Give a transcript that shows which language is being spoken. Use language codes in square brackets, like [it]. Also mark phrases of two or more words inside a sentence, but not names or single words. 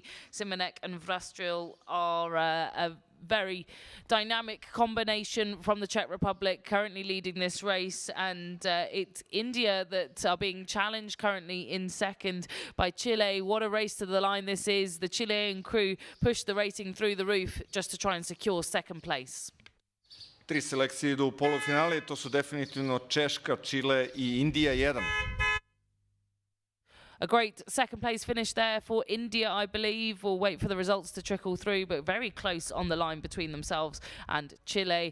[en] Simanek and Vrastil are a very dynamic combination from the Czech Republic, currently leading this race, and it's India that are being challenged currently in 2nd by Chile. What a race to the line this is. The Chilean crew pushed the rating through the roof just to try and secure 2nd place. [sr] 3 selekcije idu u polufinale, to su definitivno Češka, Čile i Indija 1. [en] A great 2nd place finish there for India, I believe. We'll wait for the results to trickle through, but very close on the line between themselves and Chile.